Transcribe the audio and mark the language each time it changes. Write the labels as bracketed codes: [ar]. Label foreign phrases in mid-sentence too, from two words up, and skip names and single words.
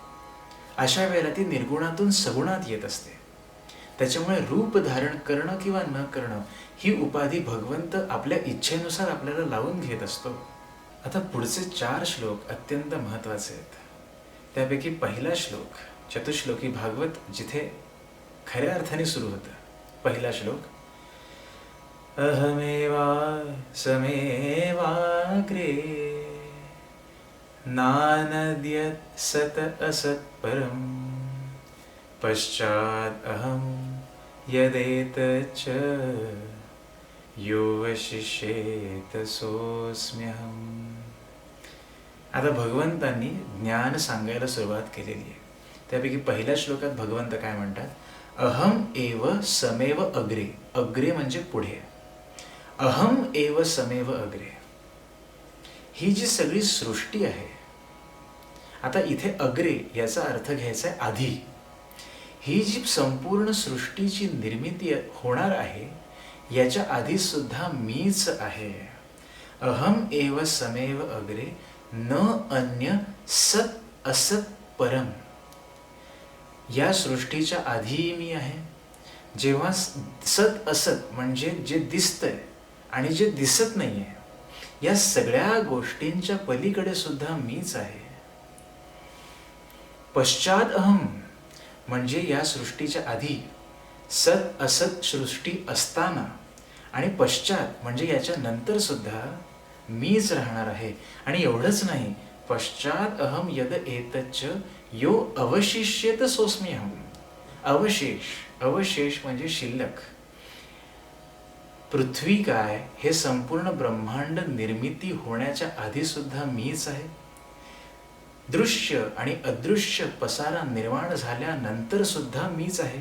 [mr] अशा वेळेला ती निर्गुणातून सगुणात येत असते. त्याच्यामुळे रूप धारण करणं किंवा न करणं ही उपाधी भगवंत आपल्या इच्छेनुसार आपल्याला लावून घेत असतो. आता पुढचे 4 श्लोक अत्यंत महत्त्वाचे आहेत. त्यापैकी पहिला श्लोक चतुश्लोकी भागवत जिथे खऱ्या अर्थाने सुरू होतं. पहिला श्लोक, [sa] अहमेवा समेवाग्रे नानद्यत् सत असत् परम पश्चात् अहम यदेतच्च यो वशिष्येत सोऽस्म्यहम्. [mr] आता भगवंतांनी ज्ञान सांगायला सुरुवात केलेली आहे. त्यापैकी पहिल्या श्लोकात भगवंत काय म्हणतात? [sa] अहम एव समेव अग्रे. अग्रे [mr] म्हणजे पुढे. [sa] अहम एव समेव अग्रे. [mr] ही जी सगळी सृष्टी आहे, आता इथे अग्रे याचा अर्थ घ्यायचा आहे आधी. ही जी संपूर्ण सृष्टीची निर्मिती होणार आहे याच्या आधी सुद्धा मीच आहे. [sa] अहम एव समेव अग्रे न अन्य सत असत परम. [mr] या सृष्टीच्या आधी मी आहे. जेव्हा [sa] सत असत [mr] म्हणजे जे दिसतंय आणि जे दिसत नाहीये, या सगळ्या गोष्टींच्या पलीकडे सुद्धा मीच आहे. [sa] पश्चात अहम [mr] म्हणजे या सृष्टीच्या आधी [sa] सत असत [mr] सृष्टी असताना, आणि पश्चात म्हणजे याच्या नंतर सुद्धा मीच राहणार आहे. आणि एवढंच नाही, [sa] पश्चात अहम यद एतच्च यो अवशिष्येत सोऽस्म्यहम्. [mr] अवशेष, अवशेष म्हणजे शिल्लक. पृथ्वी काय, हे संपूर्ण ब्रह्मांड निर्मिती होण्याच्या आधी सुद्धा मीच आहे. दृश्य आणि अदृश्य पसारा निर्माण झाल्यानंतर सुद्धा मीच आहे.